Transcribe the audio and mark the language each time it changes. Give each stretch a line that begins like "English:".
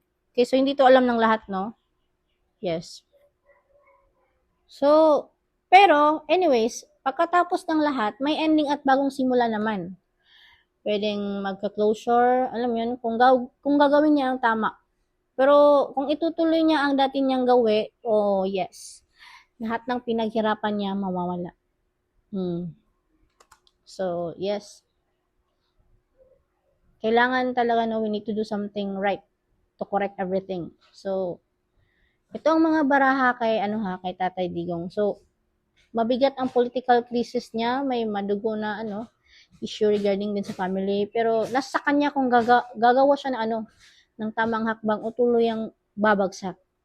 Filipino: Okay, so hindi to alam ng lahat, no? Yes. So, pero, anyways, pagkatapos ng lahat, may ending at bagong simula naman. Pwedeng magka-closure, alam yun, kung gagawin niya ang tama. Pero, kung itutuloy niya ang dati niyang gawi, yes. Lahat ng pinaghirapan niya mawawala. So, yes. Kailangan talaga,
English: no, we need to do something right to correct everything.
Filipino: So, ito ang mga baraha kay Tatay Digong. So, mabigat ang political crisis niya, may madugo na issue regarding din sa family, pero nasa kanya kung gagawa siya ng tamang hakbang o tuluyang babagsak.